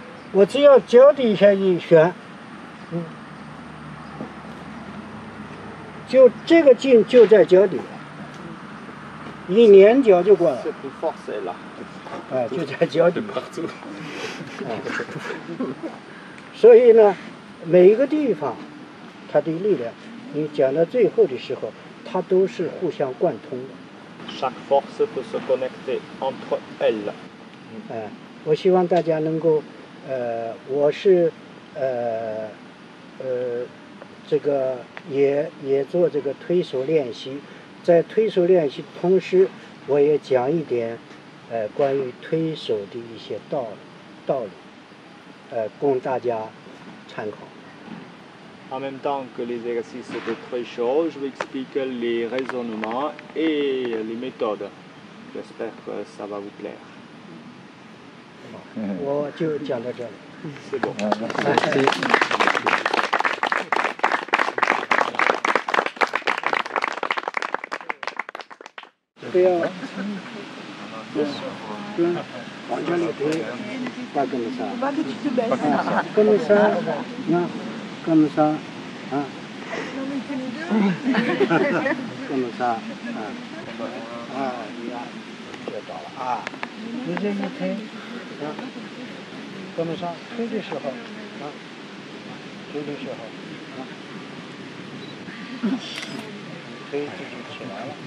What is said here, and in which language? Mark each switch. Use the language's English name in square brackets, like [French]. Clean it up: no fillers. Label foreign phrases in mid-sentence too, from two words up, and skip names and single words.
[Chinese] 我只要脚底下一旋，就这个劲就在脚底，一捻脚就过来。 [French] C'est plus fort, c'est là. [Chinese] 啊，就在脚底。所以呢，每一个地方，它的力量，你讲到最后的时候，它都是互相贯通的。 [French] Chaque force peut se connecter entre elles. [Chinese] 我希望大家能够，我是，这个也做这个推手练习，在推手练习的同时，我也讲一点，关于推手的一些道理，供大家参考。 [French] En même temps que les exercices de Trecho, je vais expliquer les raisonnements et les méthodes. J'espère que ça va vous plaire. [Chinese] 我就讲到这里。 [French] C'est bon. [Chinese] 不要，往这里推， [French] pas comme ça. Comme ça, non, comme ça, hein. Comme ça, [Chinese] 你看，学到了啊！你这一推， [French] comme ça， [Chinese] 推的时候，推的时候，推自己起来了。